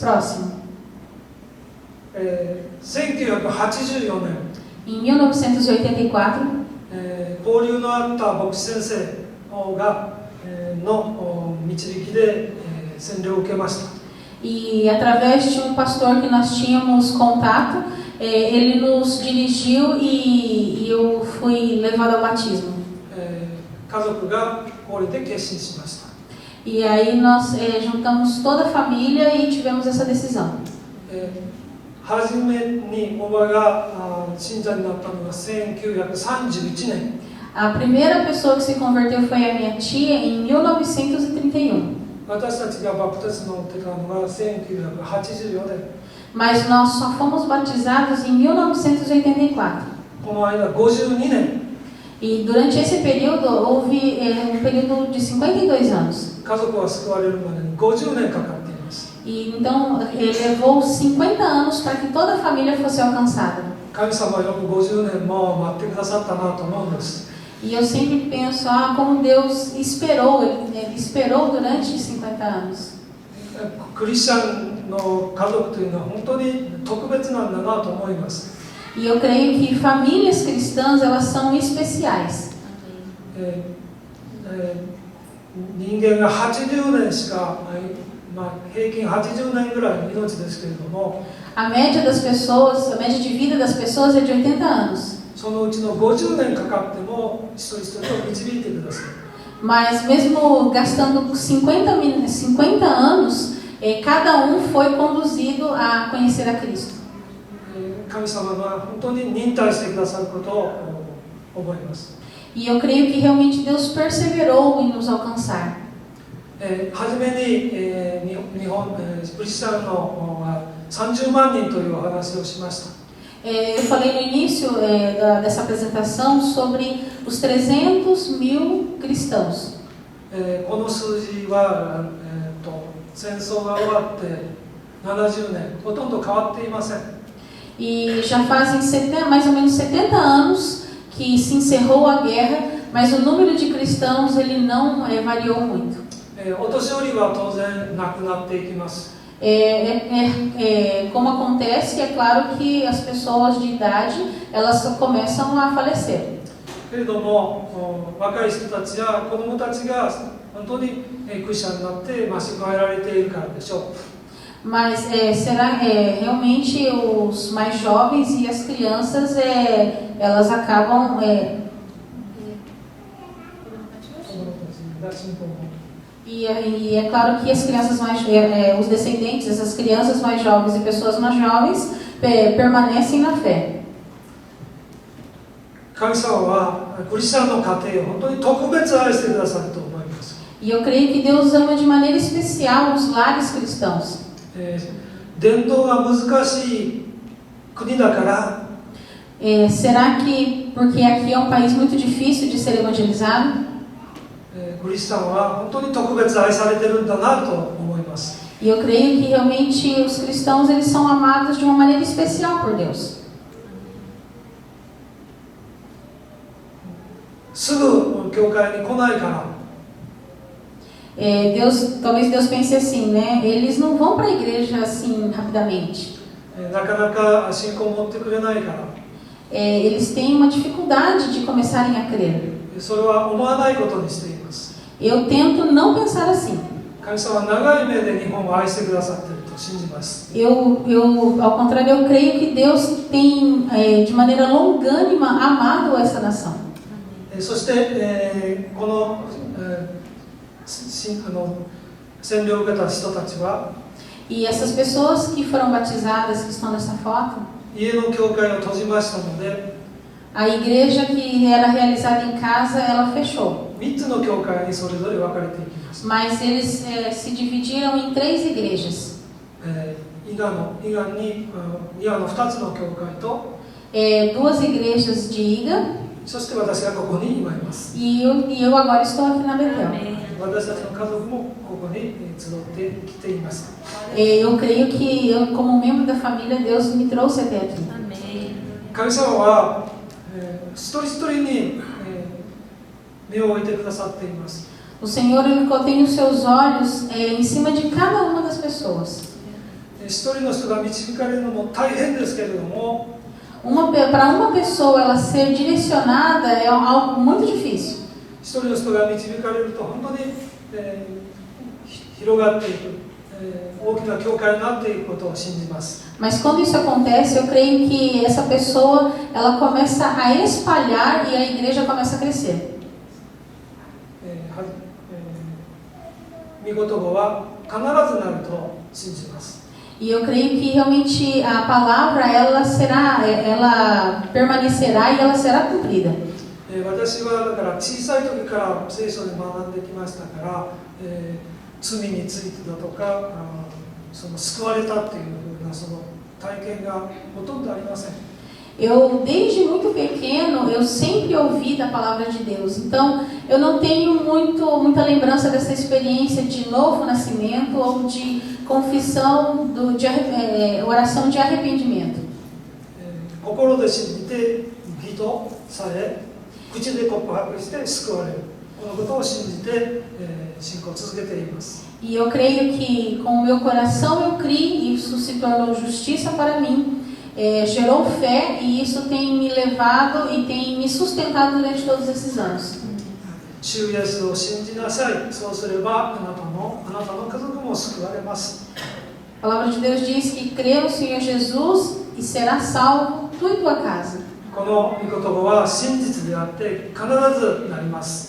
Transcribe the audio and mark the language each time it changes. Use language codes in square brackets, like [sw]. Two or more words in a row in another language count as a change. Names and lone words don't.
[pt] Próximo. [ja] 1984年、 [pt] Em 1984, [ja] 交流のあった牧師先生が、の導きで、洗礼を受けました。 [pt] e através de um pastor que nós tínhamos contato, ele nos dirigiu e eu fui levado ao batismo. [ja] 家族がこれで決心しました。 [pt] E aí nós juntamos toda a família e tivemos essa decisão. [ja] 初めにおばが信者になったのが1931年。 [pt] A primeira pessoa que se converteu foi a minha tia em 1931. [ja] 私たちがバプテスマを受けたのが1984年。 [pt] Mas nós só fomos batizados em 1984. [ja] この間52年。 [pt] E durante esse período houve um período de 52 anos. [ja] 家族は救われるまでに50年かかっています。 [pt] E então levou 50 anos para que toda a família fosse alcançada. [ja] 神様はよく50年も待ってくださったなと思うんです。 [pt] E eu sempre penso, como Deus esperou, ele esperou durante 50 anos. [ja] クリスチャンの家族というのは本当に特別なんだなと思います。 [pt] E eu creio que famílias cristãs, elas são especiais. [ja] 人間が80年しか、平均80年ぐらいの命ですけれども、 [pt] A média das pessoas, a média de vida das pessoas é de 80 anos. [ja] そのうちの50年かかっても一人一人を導いてください。 [pt] Mas mesmo gastando 50 anos, cada um foi conduzido a conhecer a Cristo. [ja] 神様が本当に忍耐してくださることを思います。 [pt] E eu creio que realmente Deus perseverou em nos alcançar. [ja] はじめに、日本、クリスチャンの30万人というお話をしました。 [pt] Eu falei no início dessa apresentação sobre os 300.000 cristãos. [ja] この数字は、戦争が終わって70年、ほとんど変わっていません。 [pt] E já fazem mais ou menos 70 anos que se encerrou a guerra, mas o número de cristãos ele não variou muito. [ja] お年寄りは当然亡くなっていきます。 [pt] Como acontece, é claro que as pessoas de idade elas começam a falecer. [ja] けれども若い人たちや子どもたちが本当にクリスチャンになって増し加えられているからでしょう。 [pt] Mas será realmente os mais jovens e as crianças elas acabam e é claro que as crianças mais os descendentes, essas crianças mais jovens e pessoas mais jovens permanecem na fé. [ja] 神様はクリスチャンの家庭を本当に特別愛してくださると思います。 [pt] E eu creio que Deus ama de maneira especial os lares cristãos. [ja] 伝統が難しい国だから、 [pt] será que porque aqui é um país muito difícil de ser evangelizado? [ja] クリスチャンは本当に特別愛されてるんだなと思います。 [pt] E eu creio que realmente os cristãos eles são amados de uma maneira especial por Deus. [ja] すぐ教会に来ないから、 [pt] talvez Deus pense assim, né? Eles não vão para a igreja assim rapidamente. [ja] なかなか信仰を持ってくれないから、 [pt] eles têm uma dificuldade de começarem a crer. [ja] それは思わないことにしています。 [pt] Eu tento não pensar assim. [ja] 神様は長い目で日本を愛してくださっていると信じます。 [pt] Ao contrário, eu creio que Deus tem de maneira longânima amado essa nação. [ja] そして、この、洗礼を受けた人たちは [pt] E essas pessoas que foram batizadas, que estão nessa foto, [ja] 家の教会を閉じましたので、 [pt] a igreja que era realizada em casa, ela fechou. [ja] 3 つの教会にそれぞれ分かれていきます。 [pt] Mas eles se dividiram em 3 igrejas. [ja] 伊賀の2つの教会と、 [pt] 2 igrejas de Iga. [ja] そして私がここに今います。 [pt] E eu agora estou aqui na Betel. [ja] 私たちの家族もここに集ってきています。 [pt] Eu creio que eu, como membro da família, Deus me trouxe até aqui. [ja] 神様は、一人一人に、目を置いてくださっています。 [pt] O Senhor ele tem os seus olhos em cima de cada uma das pessoas. [ja] 一人の人が導かれるのも大変ですけれども、 [pt] Para uma pessoa ela ser direcionada é algo muito difícil. [ja] 一人の人が導かれると本当に、広がっていく、大きな教会になっていくことを信じます。 [pt] Mas quando isso acontece, eu creio que essa pessoa ela começa a espalhar e a igreja começa a crescer. [ja] 御言葉は必ずなると信じます。 [pt] E eu creio que realmente a palavra ela permanecerá e ela será cumprida. [ja] 私はだから小さい時から聖書で学んできましたから、罪についてだとか、その救われたっていうふうなその体験がほとんどありません。 [pt] Eu, desde muito pequeno, eu sempre ouvi da palavra de Deus. Então, eu não tenho muita lembrança dessa experiência de novo nascimento ou de confissão, oração de arrependimento. [ja] 心で信じて義とされ、口で告白して救われる。このことを信じて、信仰を続けています。 [pt] E eu creio que com o meu coração eu criei, e isso se tornou justiça para mim, gerou fé, e isso tem me levado e tem me sustentado durante todos esses anos. [ja] 主イエスを信じなさい。そうすればあなたの家族も救われます。 [pt] A palavra de Deus diz que crê no Senhor Jesus e será salvo tu e tua casa. [ja] この御言葉は真実であって必ずなります。